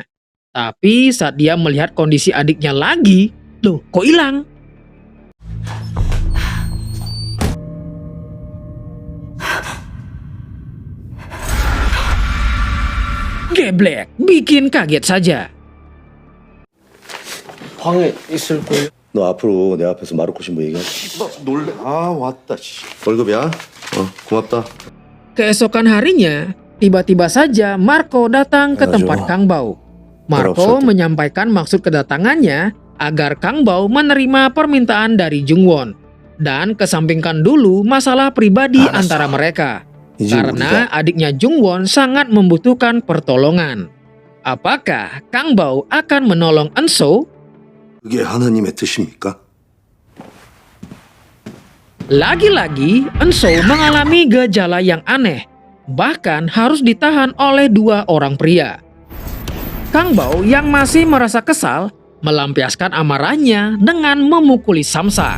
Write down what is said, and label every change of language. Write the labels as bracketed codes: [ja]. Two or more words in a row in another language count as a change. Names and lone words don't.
[id] Tapi saat dia melihat kondisi adiknya lagi, loh kok hilang? Geblek, bikin kaget saja. [ko] 방에 있을 거예요. 너 앞으로 내 앞에서 마르코 신부 얘기하지. 놀래. 아 왔다. 씨. 월급이야? 고맙다. [id] Keesokan harinya, tiba-tiba saja Marco datang ke tempat Kang Bao. Marco menyampaikan maksud kedatangannya agar Kang Bao menerima permintaan dari Jungwon dan kesampingkan dulu masalah pribadi antara mereka. Karena adiknya Jungwon sangat membutuhkan pertolongan. Apakah Kang Bao akan menolong Eunso? [ko] 그게 하나님의 뜻입니까? [id] Lagi-lagi, Eunso mengalami gejala yang aneh, bahkan harus ditahan oleh dua orang pria. Kang Bao yang masih merasa kesal, melampiaskan amarahnya dengan memukuli Samsak.